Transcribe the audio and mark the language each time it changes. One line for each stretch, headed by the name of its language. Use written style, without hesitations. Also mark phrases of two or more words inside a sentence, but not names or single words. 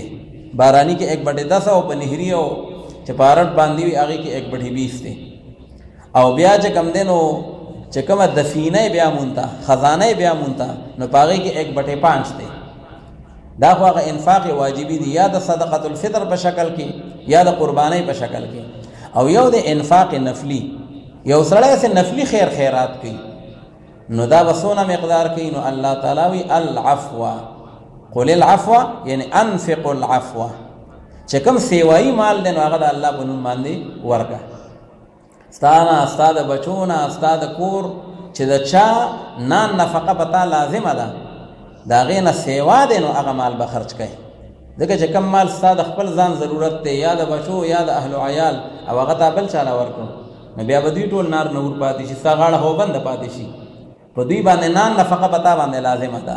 Pashto: بارانی کې 1/10 او په نهری او چې پارټ باندې وي هغې کې 1/20 دی. او بیا چې کم دی نو چې کومه دفینه بیا مونته، خزانه بیا مونته، نو په هغې کې 1/5 دی. دا خو هغه انفاق واجبی دی، یا د صدقة الفطر په شکل کې یا د قربانۍ په شکل کې. او یو د انفاق نفلی، یو سړی سے نفلی خیرات کوي، نو دا به څونه مقدار کوي؟ نو الله تعالی وی العفو،
Arabic: قل العفو
Pashto: یعنی
Arabic: انفق العفو،
Pashto: چې کوم سیوایي مال دی نو هغه د الله په نوم باندې ورکه. ستا نه، ستا د بچو نه، ستا د کور چې د چا نان نفقه په تا لازمه ده، د هغې نه سیوا دی، نو هغه مال به خرچ کوي. ځکه چې کم مال ستا د خپل ځان ضرورت دی، یا د بچو یا د اهل و عیال، او هغه تا بل چاله ورکړو، نو بیا به دوی ټول نار نور پاتې شي، ستا غاړه هو بنده پاتې شي، په دوی باندې نان نفقه په تا باندې لازمه ده.